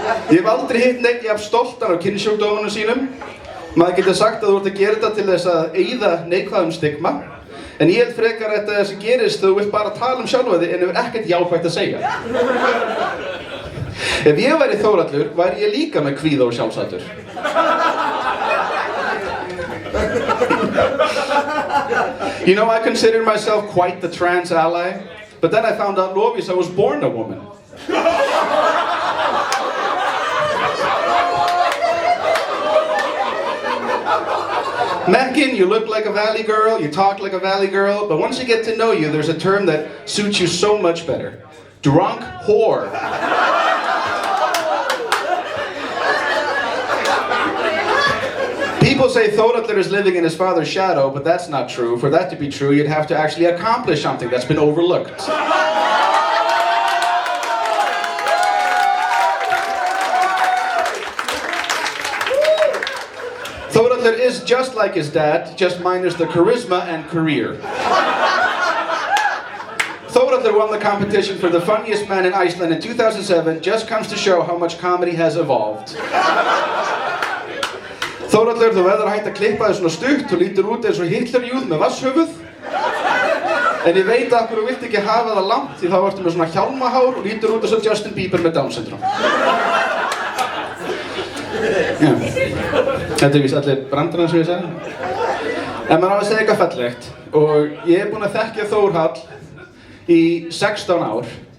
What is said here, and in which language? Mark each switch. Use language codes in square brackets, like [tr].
[is] Ég hef aldrei hitt neitt jafn stoltan á kynnsjúkdómunum sínum. Maður getur sagt að þú ert að gera þetta til þess að eyða neikvæðum stigma. En ég held frekar að þetta sem gerist þú vilt bara tala sjálfa þig en hefur ekkert jákvætt að segja. Ef ég væri Þórhallur, væri ég líka með kvíða og sjálfshatur. [en] You know, I consider myself quite the trans ally, but then I found out Lovísa was born a woman. Mekkin, you look like a valley girl, you talk like a valley girl, but once you get to know you, there's a term that suits you so much better. Drunk whore. People say Þórhallur is living in his father's shadow, but that's not true. For that to be true, you'd have to actually accomplish something that's been overlooked. Þórhallur is just like his dad, just minus the charisma and career. Þórhallur won the competition for the funniest man in Iceland in 2007, just comes to show how much comedy has evolved. [is] Þórhallur, þú verður að hætta að klippa þig svona stutt og lítur út eins og Hitlerjúð með vasshöfuð. En ég veit að þú vilt ekki hafa það langt því þá ertu með svona hjálmahár og lítur út eins og Justin Bieber með Down syndrom. Já. Þetta víst allir brandarinn sem ég sagði. En maður á að segja eitthvað fallegt og ég búinn að þekkja Þórhall í 16 ár.